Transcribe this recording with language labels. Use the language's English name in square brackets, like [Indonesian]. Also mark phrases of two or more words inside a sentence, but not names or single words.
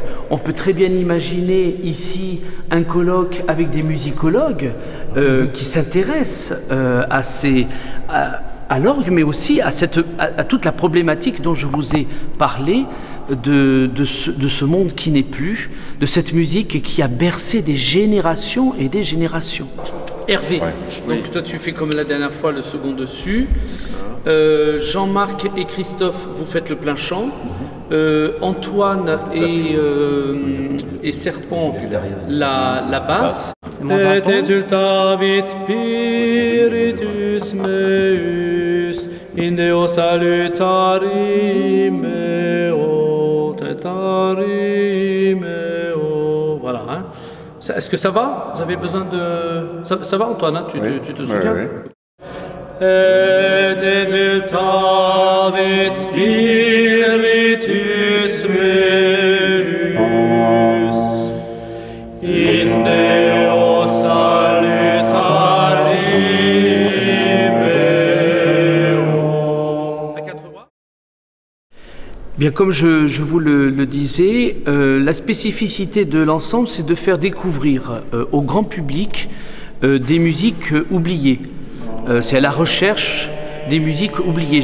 [French] On peut très bien imaginer ici un colloque avec des musicologues qui s'intéressent à l'orgue, mais aussi à toute la problématique dont je vous ai parlé, de ce monde qui n'est plus, de cette musique qui a bercé des générations et des générations. Hervé, donc toi tu fais comme la dernière fois le second dessus. Jean-Marc et Christophe, vous faites le plein chant. Antoine et Serpent, la basse. [Latin] Et exultavit spiritus meus in Deo salutari meo tetari meo. [French] Voilà. Hein. Est-ce que ça va? Vous avez besoin de... Ça va Antoine, hein? Tu te souviens? Oui. [Latin] Et exultavit spiritus meus in Deo salutari meo. [French] À 4 voix. Bien, comme je vous le disais, la spécificité de l'ensemble, c'est de faire découvrir au grand public des musiques oubliées. C'est à la recherche des musiques oubliées.